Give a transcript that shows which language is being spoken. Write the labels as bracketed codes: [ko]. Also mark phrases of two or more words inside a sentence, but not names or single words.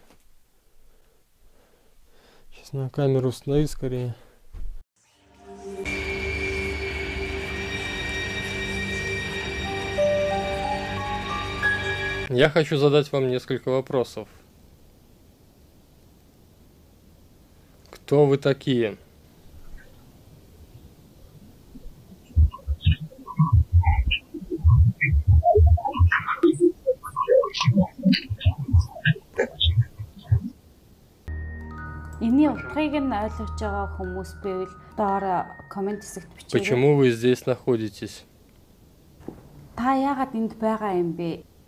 [ru] Сейчас надо камеру установить скорее. Я хочу задать вам несколько вопросов. Кто вы такие? [mn] Эний утгыг нь ойлгож байгаа хүмүүс байвал доор комент хэсэгт бичээрэй. [ru] Почему вы здесь находитесь? [mn] Та яагаад энд байгаа юм бэ?